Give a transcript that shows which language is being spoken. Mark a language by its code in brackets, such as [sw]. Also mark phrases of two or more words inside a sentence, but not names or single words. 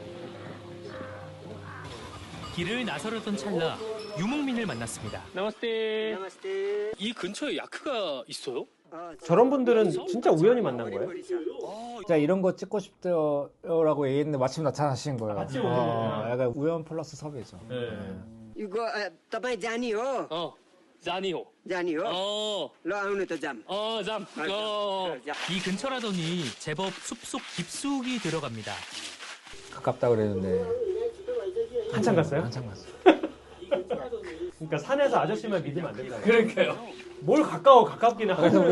[ko] 길을 나서려던 찰나 유목민을 만났습니다. 나마스테. 이 근처에 야크가 있어요? 저런 분들은 진짜 우연히 만난 거예요? 진짜 이런 거 찍고 싶더라고 얘기했는데 마침 나타나신 거예요. 마침 오셨구나. 약간 우연 플러스 섭외죠. [ne] 이거 तपाईँ जानी हो जानी हो. जानी हो ल आउनु त जाम [ko] 잠. 이 근처라더니 제법 숲속 깊숙이 들어갑니다. 가깝다 그랬는데 한참 갔어요? 한참 갔어. 그러니까 산에서 아저씨만 믿으면 안 된다. 그러니까요. 뭘 가깝기는 그래서 하고.